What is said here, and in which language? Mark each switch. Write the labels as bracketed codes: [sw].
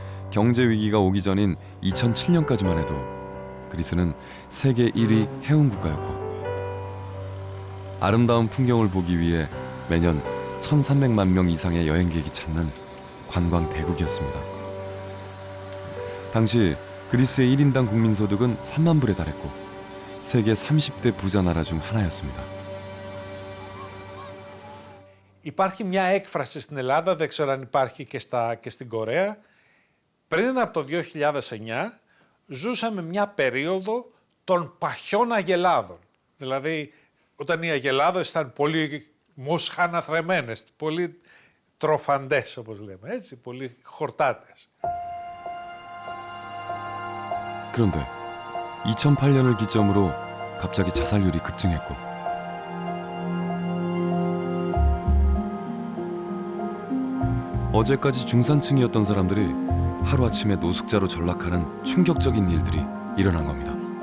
[ko] 경제 위기가 오기 전인 2007년까지만 해도 그리스는 세계 1위 해운 국가였고 아름다운 풍경을 보기 위해 매년 1,300만 명 이상의 여행객이 찾는 관광 대국이었습니다. 당시 그리스의 1인당 국민소득은 3만 불에 달했고 세계 30대 부자 나라 중 하나였습니다. [el] Υπάρχει μια έκφραση στην Ελλάδα, δεν ξέρω αν υπάρχει και στην Κορέα. Πριν από το 2009 ζούσαμε μια περίοδο των παχιών αγελάδων. Δηλαδή, όταν οι αγελάδες ήταν πολύ μοσχαναθρεμμένες, πολύ τροφαντές όπως λέμε, έτσι, πολύ χορτάτες. [ko] 그런데 2008년을 기점으로 갑자기 자살률이 급증했고 어제까지 중산층이었던 사람들이 하루아침에 노숙자로 전락하는 충격적인 일들이 일어난 겁니다.